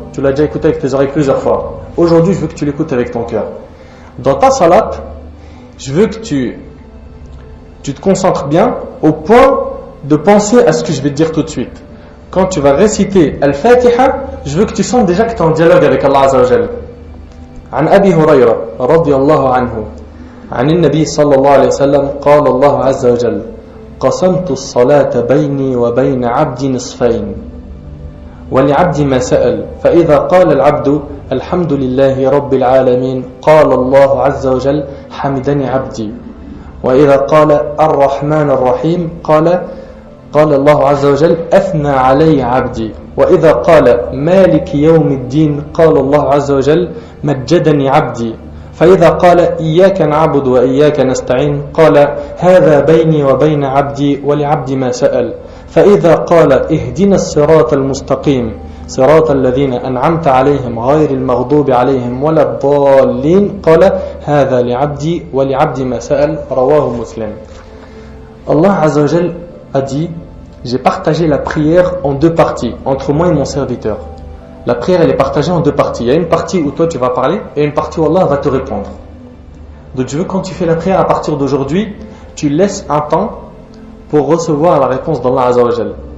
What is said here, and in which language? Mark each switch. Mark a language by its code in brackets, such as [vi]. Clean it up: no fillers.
[fr] Tu l'as déjà écouté avec tes oreilles plusieurs fois. Aujourd'hui je veux que tu l'écoutes avec ton cœur. Dans ta salat, je veux que tu te concentres bien au point de penser à ce que je vais te dire tout de suite. Quand tu vas réciter Al-Fatiha, je veux que tu sentes déjà que tu es en dialogue avec Allah Azza wa Jal. [ar] عن أبي هريرة رضي الله عنه عن النبي صلى الله عليه وسلم قال الله عز وجل قسمت الصلاة بيني وبين عبدي نصفين ولعبدي ما سأل فإذا قال العبد الحمد لله رب العالمين قال الله عز وجل حمدني عبدي وإذا قال الرحمن الرحيم قال الله عز وجل أثنى علي عبدي وإذا قال مالك يوم الدين قال الله عز وجل مجدني عبدي فإذا قال إياك نعبد وإياك نستعين قال هذا بيني وبين عبدي ولعبدي ما سأل فإذا قال اهدنا الصراط المستقيم صراط الذين أنعمت عليهم غير المغضوب عليهم ولا الضالين قال هذا لعبدي ولعبدي ما سأل رواه مسلم. [fr] Allah Azza wa Jal a dit j'ai partagé la prière en 2 parties entre moi et mon serviteur. La prière elle est partagée en 2 parties. Il y a une partie où toi tu vas parler et une partie où Allah va te répondre. Donc je veux que quand tu fais la prière à partir d'aujourd'hui, tu laisses un temps pour recevoir la réponse d'Allah Azza wa Jal.